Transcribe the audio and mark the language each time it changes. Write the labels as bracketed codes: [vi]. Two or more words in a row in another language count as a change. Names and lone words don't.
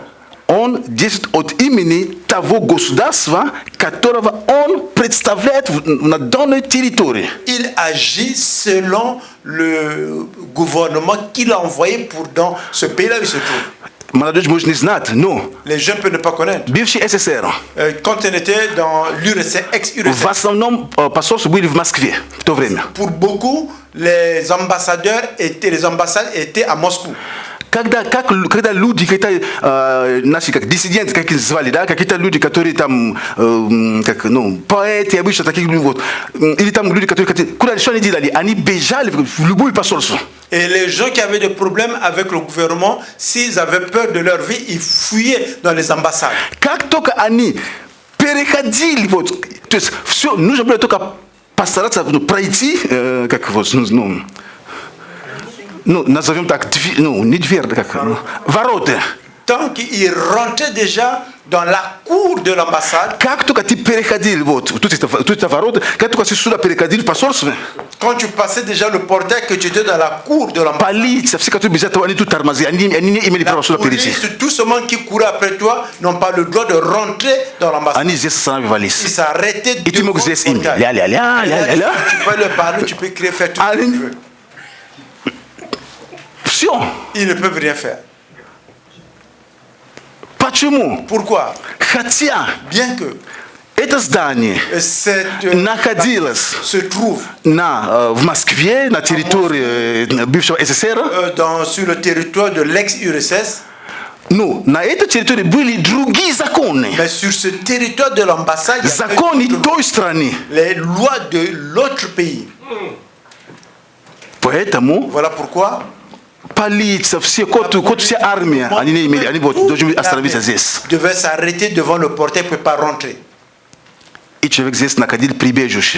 [ru] Он действует от имени того государства, которого он представляет на данной территории. [fr] Il agit selon le gouvernement qu'il a envoyé pour dans ce pays-là où il se trouve. [ru] Молодежь может не знать, но [fr] Les jeunes peuvent ne pas connaître. [ru] бывший СССР [fr] Quand on était dans l'URSS, [ru] в [fr] ex-URSS, [ru] основном посольства были в Москве в то время. [fr] pour beaucoup, les ambassadeurs les ambassades étaient à Moscou. [ru] Когда люди, наши диссиденты, как их звали, да, какие-то люди, которые там, поэты, обычно таких вот, или там люди, которые, куда что они делали? Они бежали в любое посольство. [fr] Et les gens qui avaient des problèmes avec le gouvernement, s'ils avaient peur de leur vie, ils fuyaient dans les ambassades. [ru] Как только они переходили, вот, то есть все, нужно было только постараться пройти, как вот, назовем так, не дверь, как, ворота. [fr] Tant qu'ils rentraient déjà dans la cour de l'ambassade, [ru] Как только ты переходил, вот, тут это ворота, как только ты сюда переходил в посольство, [fr] quand tu passais déjà le portail, que tu étais dans la cour de l'ambassade, [ru] полиция, все, которые бежали, они тут тормозили, они не имели права сюда перейти. [fr] police, tout ce monde qui courait après toi n'ont pas le droit de rentrer dans l'ambassade. [ru] Они здесь [fr] Ils [ru] останавливались. [fr] s'arrêtaient [ru] И ты [fr] devant [ru] мог здесь им [fr] le portail. [ru] ля-ля-ля. [fr] Tu peux leur parler, tu peux crier, faire tout ce que tu veux. [ru] Все. [fr] Ils ne peuvent rien faire. [ru] Почему? [fr] Pourquoi? [ru] Хотя [fr] Bien que [ru] это здание [fr] cette [ru] находилось [fr] se trouve [ru] в Москве, на территории бывшего СССР, [fr] sur le territoire de l'ex-URSS, [ru] на этой территории были другие законы. [fr] mais sur ce territoire de l'ambassade, il y avait [ru] Законы той страны. [fr] les lois de l'autre pays. [ru] Поэтому [fr] Voilà pourquoi [ru] полиция, вся армия, они должны остановиться здесь. [fr] devait s'arrêter devant le portail pour ne pas rentrer. [ru] И человек здесь находил прибежище